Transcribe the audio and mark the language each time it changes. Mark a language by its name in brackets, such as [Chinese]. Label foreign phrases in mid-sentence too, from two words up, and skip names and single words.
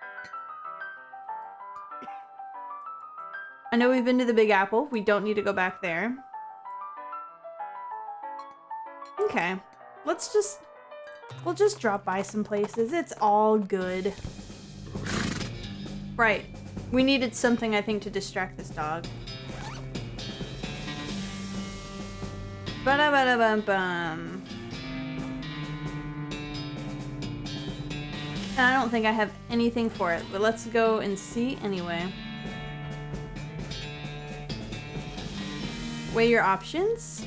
[English] I know we've been to the Big Apple. We don't need to go back there. Okay. We'll just drop by some places. It's all good. Right. We needed something, I think, to distract this dog. Ba-da-ba-da-bum-bum. I don't think I have anything for it, but let's go and see anyway. Weigh your options.